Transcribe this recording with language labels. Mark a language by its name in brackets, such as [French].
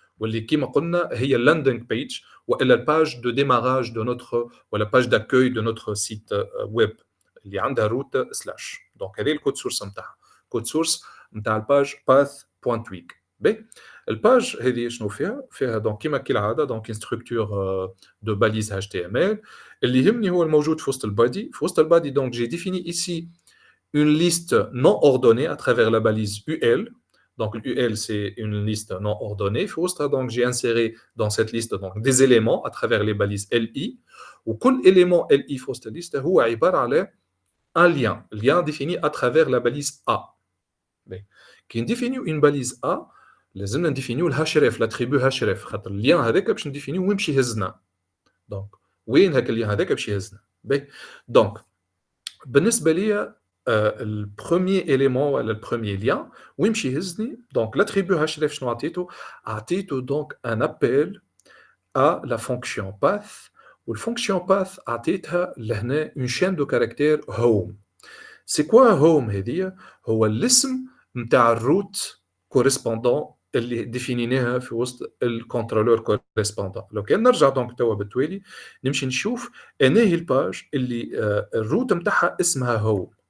[Arabic] واللي كما قلنا هي [English] landing page [Arabic] والا الباج [French] de démarrage de notre ولا page d'accueil de notre site web [Arabic] اللي عندها [French] route slash. [Arabic] donc هذه الكود سورس نتاعها. كود سورس نتاع الباج path.tweak. بي الباج هذه شنو فيها دونك كما كالعاده دونك [French] une structure de balise HTML. [Arabic] اللي يهمني هو الموجود في وسط البادي. في وسط البادي دونك [French] j'ai défini ici une liste non ordonnée à travers la balise UL. Donc, l'UL, c'est une liste non ordonnée. Donc, j'ai inséré dans cette liste donc, des éléments à travers les balises LI. Ou quel élément LI في cette liste [Arabic] هو عبارة على [French] un lien défini à travers la balise A. Qui définit une balise A, [Arabic] لازمنا نديفينيو الهاشريف l'attribut هاشريف خاطر اللين هذاك باش نديفينيو وين باش يهزنا. Donc, وين هاك اللين هذاك باش يهزنا. [French] Donc, [Arabic] بالنسبة لي [French] le premier élément, le premier lien, donc l'attribut href [Arabic] شنو عطيته [French] donc un appel à la fonction path. ou la fonction path [Arabic] عطيتها لهنا [French] une chaîne de caractères home. C'est quoi home [Arabic] هذه؟ هو الاسم نتاع الروت correspondant اللي ديفينيناها في وسط الكونترولور كوريسبوندون. لو كان نرجع دونك توا بالتوالي نمشي نشوف انا هي الباج اللي الروت نتاعها اسمها هوم.